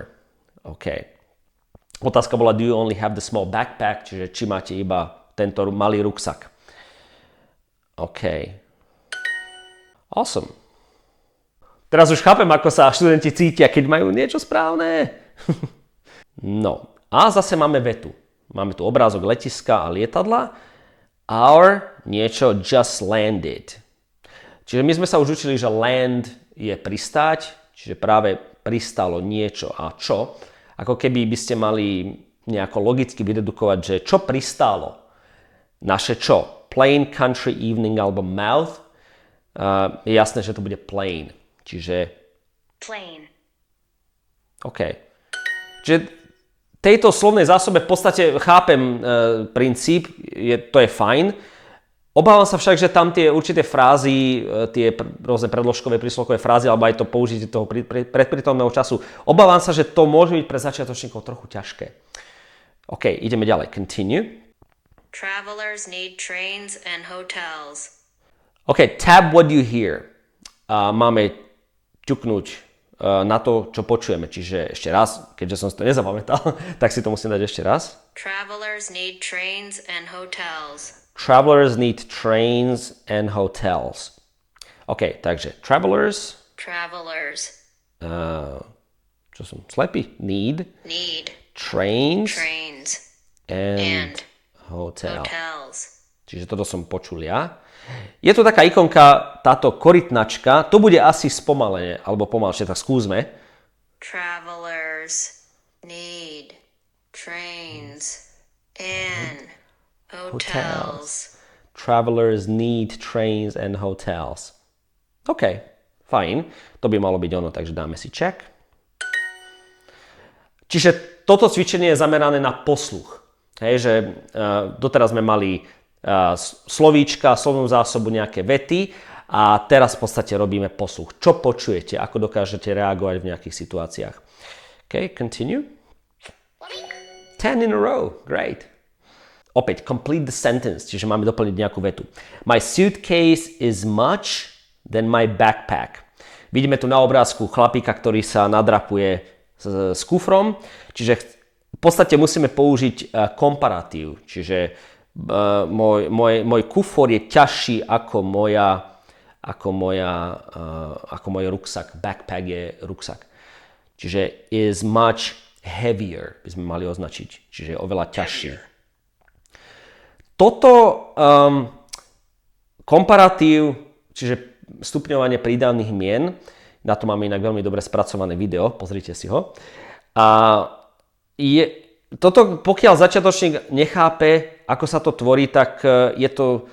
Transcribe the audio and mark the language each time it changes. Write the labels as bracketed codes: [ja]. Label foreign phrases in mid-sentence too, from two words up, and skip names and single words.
[sk] OK. Otázka bola, [en] do you only have the small backpack? [sk] Čiže či máte iba tento malý ruksak. [en] OK. Awesome. [sk] Teraz už chápem, ako sa študenti cítia, keď majú niečo správne. No, a zase máme vetu. Máme tu obrázok letiska a lietadla. [en] Our niečo just landed. [sk] Čiže my sme sa už učili, že land je pristáť, čiže práve pristalo niečo a čo. Ako keby by ste mali nejako logicky vydedukovať, že čo pristálo. Naše čo? [en] Plain, country, evening alebo mouth. [sk] Je jasné, že to bude plain. Čiže... [en] Plain. OK. [sk] Čiže tejto slovnej zásobe v podstate chápem princíp, to je fajn. Obávam sa však, že tam tie určité frázy, tie rôzne predložkové, príslovkové frázy, alebo aj to použitie toho predprítomného času, obávam sa, že to môže byť pre začiatočníkov trochu ťažké. OK, ideme ďalej. [en] Continue. Travelers need trains and hotels. OK, tab what you hear. [sk] Máme ťuknúť na to, čo počujeme. Čiže ešte raz, keďže som si to nezapamätal, tak si to musím dať ešte raz. [en] Travelers need trains and hotels. Travelers need trains and hotels. [sk] OK, takže travelers. [en] Travelers. [sk] Čo som slepý? [en] Need. Trains. And hotels. [sk] Čiže toto som počul ja. Je tu taká ikonka, táto korytnačka, to bude asi spomalenie, alebo pomalšie, tak skúsme. [en] Travelers need trains, and hotels. Travelers need trains and hotels. [sk] OK, fajn. To by malo byť ono, takže dáme si check. Čiže toto cvičenie je zamerané na posluch. Hej, že doteraz sme mali slovíčka, slovnú zásobu, nejaké vety a teraz v podstate robíme posluch. Čo počujete, ako dokážete reagovať v nejakých situáciách. [en] OK, continue. 10 in a row, great. Opäť, complete the sentence, [sk] čiže máme doplniť nejakú vetu. [en] My suitcase is much than my backpack. [sk] Vidíme tu na obrázku chlapíka, ktorý sa nadrapuje s kufrom, čiže v podstate musíme použiť komparatív, čiže môj kufor je ťažší ako môj ruksak. Backpack je ruksak. Čiže [en] is much heavier [sk] by sme mali označiť, čiže je oveľa ťažší. Toto komparatív, čiže stupňovanie prídavných mien, na to máme inak veľmi dobre spracované video, pozrite si ho. A toto, pokiaľ začiatočník nechápe, ako sa to tvorí, tak je to...